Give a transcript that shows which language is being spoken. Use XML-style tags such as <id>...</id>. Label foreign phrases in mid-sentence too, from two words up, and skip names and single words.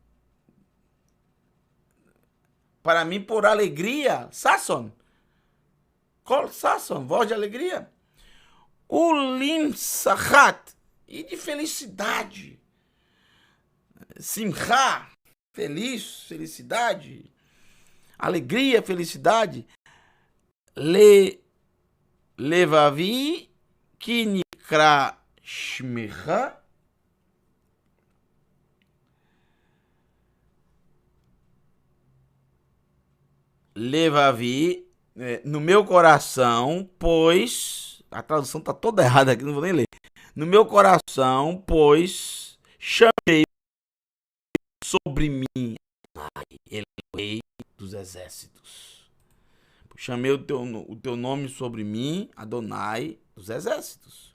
<pt>Para mim, por alegria,</pt> <he>ששון, קול ששון,</he> <pt>voz de alegria, ulim sachat, e de felicidade, simcha, feliz, felicidade, alegria, felicidade,</pt> <he>לבבי כי נקרא שמך, לבבי,</he> <pt>no meu coração, pois, a tradução está toda errada aqui, não vou nem ler. No meu coração, pois, chamei sobre mim, Elohei dos exércitos. Chamei o teu nome sobre mim, Adonai dos exércitos.</pt>